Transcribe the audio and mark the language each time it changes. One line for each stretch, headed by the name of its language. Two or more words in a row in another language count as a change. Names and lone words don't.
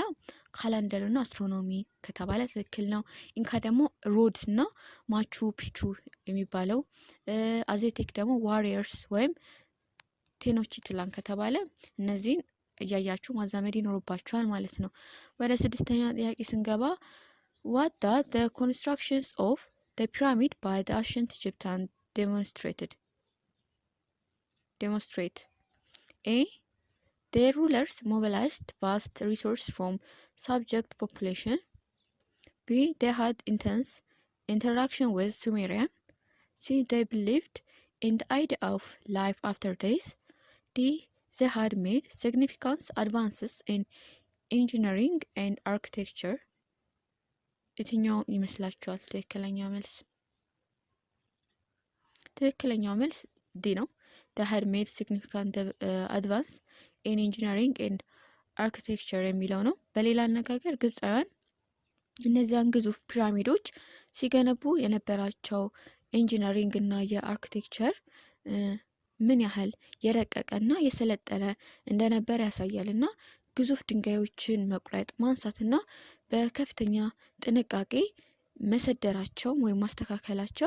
Amharic: ካላንደር እና አስትሮኖሚ ከተባለ ትክክል ነው። ኢንካ ደግሞ ሮድስ እና ማቹ ፒቹ የሚባለው፣ አዜቴክ ደግሞ ዋሪየርስ ወይም ቴኖችቲላን ከተባለ እነዚህን እያያችሁ ማዛመድ ይኖርባችኋል ማለት ነው። ወደ ስድስተኛ ጥያቄ ስንገባ
English: what does the constructions of the pyramid by the ancient Egyptians demonstrate? A. Their rulers mobilized vast resources from subject population. B. They had intense interaction with Sumerian. C. They believed in the idea of life after death. D. They had made significant advances in engineering and architecture.
Amharic: የትኛው ይመስላችኋል ትክክለኛው መልስ? ትክክለኛው መልስ ዲ ነው።
English: they had made significant advance in engineering and architecture
Amharic: የሚለው ነው። በሌላ አነጋገር ግብፃውያን እነዚያን ግዙፍ ፒራሚዶች ሲገነቡ የነበራቸው ኢንጂነሪንግ እና የአርኪቴክቸር ምን ያህል የረቀቀና የሰለጠነ እንደነበር ያሳያልና ግዙፍ ድንጋዮችን መቁረጥ ማንሳትና በከፍተኛ ጥንቃቄ መሰደራቸው ወይም ማስተካከላቸው